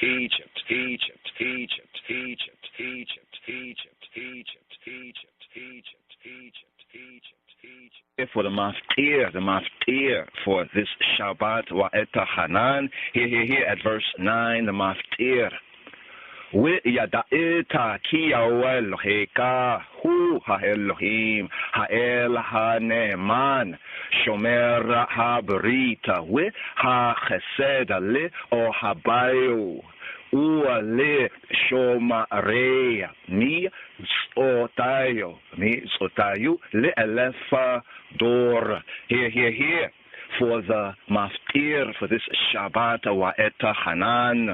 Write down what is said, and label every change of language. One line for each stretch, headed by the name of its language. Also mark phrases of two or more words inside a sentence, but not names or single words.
English: For the maftir for this Shabbat, Vaetchanan, here at verse 9, the maftir.
Hebrew: ידעת כי יהוה אלהיך הוא האלהים האל הנאמן שמר הברית והחסד לאהביו ולשמרי מצותו לאלף דור.
English: Here for the maftir for this Shabbat Vaetchanan.